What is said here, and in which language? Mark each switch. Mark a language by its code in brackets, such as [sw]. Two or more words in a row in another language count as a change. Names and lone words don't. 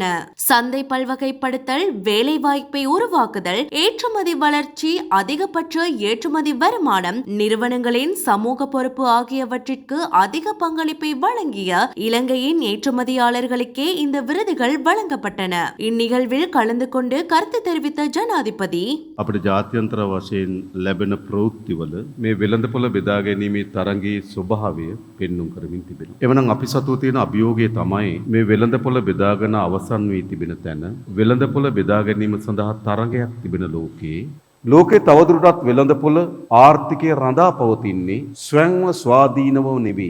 [ta] சந்தை பல்வகைப்படுத்தல், வேலைவாய்ப்பை உருவாக்குதல், ஏற்றுமதி வளர்ச்சி, அதிகபட்ச ஏற்றுமதி வருமானம், நிறுவனங்களின் சமூக பொறுப்பு ஆகியவற்றிற்கு அதிக பங்களிப்பை வழங்கிய இலங்கையின் ஏற்றுமதியாளர்களுக்கே இந்த விருதுகள் வழங்கப்பட்டன. இந்நிகழ்வில் கலந்து கொண்டு கருத்து தெரிவித்த ජනාධිපති [si] අපිට ජාත්‍යන්තර වශයෙන් ලැබෙන ප්‍රවෘත්තිවල මේ වෙළඳපොළ බෙදා ගැනීමේ තරඟයේ ස්වභාවය පෙන්눔 කරමින් තිබෙනවා. එවනම් අපි සතුව තියෙන අභියෝගය තමයි මේ වෙළඳපොළ බෙදාගෙන අවසන් වී තිබෙන තැන වෙළඳපොළ බෙදා ගැනීම සඳහා තරඟයක් තිබෙන ලෝකේ තවදුරටත් වෙළඳපොළ ආර්ථිකය රඳා පවතින්නේ ස්වයංව ස්වාධීනව නෙවෙයි.